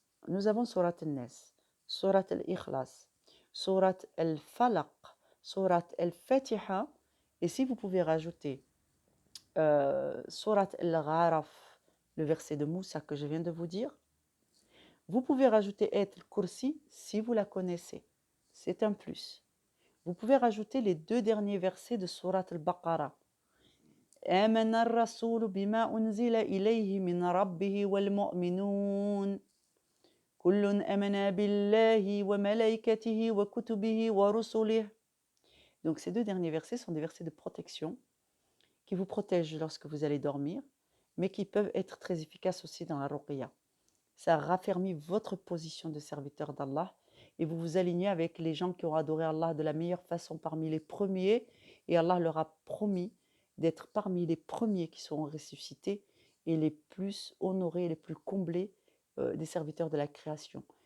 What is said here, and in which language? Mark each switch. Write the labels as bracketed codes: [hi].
[fr] Nous avons Surat al-Nas, Surat al-Ikhlas, Surat al-Falaq, Surat al-Fatiha, et si vous pouvez rajouter Surat al-Gharaf, le verset de Moussa que je viens de vous dire, vous pouvez rajouter Ayat al-Kursi si vous la connaissez. C'est un plus. Vous pouvez rajouter les 2 derniers versets de Surat al-Baqarah. [ar] آمن الرسول بما أنزل إليه من ربه والمؤمنون كل آمن بالله وملائكته وكتبه ورسله. [fr] Donc ces 2 derniers versets sont des versets de protection qui vous protègent lorsque vous allez dormir, mais qui peuvent être très efficaces aussi dans la ruqya. Ça raffermit votre position de serviteur d'Allah et vous vous alignez avec les gens qui ont adoré Allah de la meilleure façon parmi les premiers, et Allah leur a promis d'être parmi les premiers qui seront ressuscités et les plus honorés, les plus comblés des serviteurs de la création.